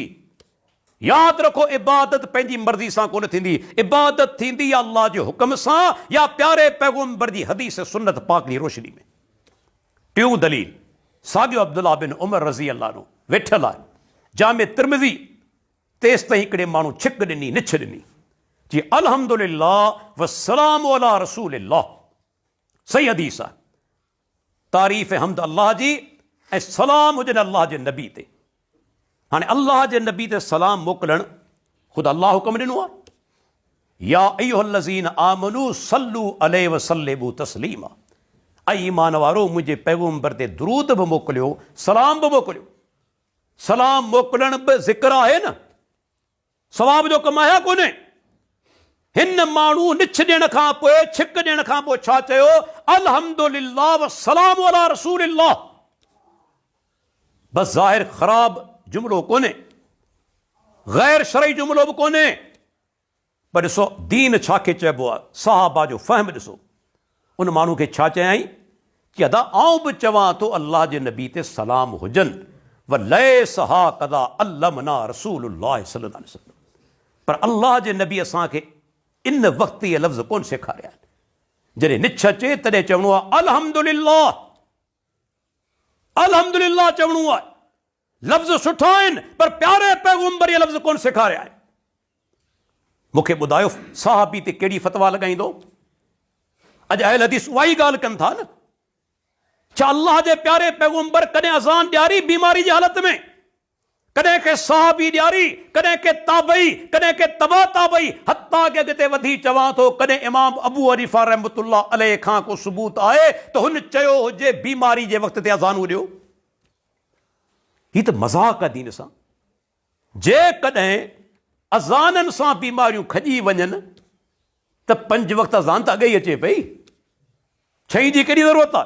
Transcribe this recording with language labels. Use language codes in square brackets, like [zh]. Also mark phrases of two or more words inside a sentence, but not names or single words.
[sd] यादि रखो, इबादत पंहिंजी मर्ज़ी सां कोन थींदी, इबादत थींदी अल्लाह जे हुक्म सां या प्यारे पैगंबर जी हदीस सुन्नत पाक जी रोशनी में। टियों दलील, साॻियो अब्दुल्लाह बिन उमर [ar] رضي الله عنه [sd] वेठल आहे जामे तिर्मिज़ी, तेसि ताईं हिकिड़े माण्हू छिक ॾिनी, निछ ॾिनी, जी [ar] الحمد لله والسلام على رسول الله. [sd] सही हदीस आहे, तारीफ़ हम्द अल्लाह जी ऐं सलाम हुजनि अल्लाह जे नबी ते। हाणे अल्लाह जे नबी ते सलाम मोकिलणु ख़ुदि अल्लाह हुकुम ॾिनो आहे, [ar] يا أيها الذين آمنوا صلوا عليه وسلموا تسليما. [sd] ऐं ईमान वारो, मुंहिंजे पैगंबर ते दुरूद बि मोकिलियो, सलाम बि मोकिलियो। सलाम मोकिलण बि ज़िक्र आहे न, सवाब जो कमु आहे कोन्हे। हिन माण्हू निछ ॾियण खां पोइ, छिक ॾियण खां पोइ छा चयो? [ar] الحمد لله والسلام على رسول الله. [sd] बस ज़ाहिर ख़राब जुमिलो कोन्हे, गैर शरई जुमिलो बि कोन्हे, पर ॾिसो दीन छा खे चइबो आहे, सहाबा जो फ़हम ॾिसो। उन माण्हू खे छा चयाई? कि अदा आऊं बि चवां थो अल्लाह जे नबी ते सलाम हुजनि [ar] و ليس ها كذا علمنا رسول الله صلى الله عليه وسلم, [sd] पर अल्लाह जे नबी असांखे इन वक़्तु इहे लफ़्ज़ कोन सेखारिया आहिनि। जॾहिं निछ अचे तॾहिं चवणो आहे अल्हम्दुलिल्लाह, अल्हम्दुलिल्लाह चवणो आहे। लफ़्ज़ सुठा आहिनि पर प्यारे पैगंबर इहे लफ़्ज़ कोन सेखारिया आहिनि। मूंखे ॿुधायो सहाबी ते कहिड़ी फतवा लॻाईंदो? अॼु अहल हदीस उहा ई ॻाल्हि कनि था न। छा अल्लाह जे प्यारे पैगंबर कॾहिं अज़ान ॾियारी बीमारी जी हालत में? कॾहिं के सहाबी ॾियारी, कॾहिं के ताबई, कॾहिं के तबा ताबई, हत्ता के अॻिते वधी चवां थो कॾहिं इमाम अबू हनीफा [ar] رحمة الله عليه [sd] खां को सबूत आहे त हुन चयो हुजे बीमारी जे वक़्त ते अज़ान ॾियो? ही त मज़ाक़ आहे दीन सां। जेकॾहिं अज़ाननि सां बीमारियूं खॼी वञनि त 5 वक़्त अज़ान त अॻे ई अचे पई, 6 जी कहिड़ी ज़रूरत आहे?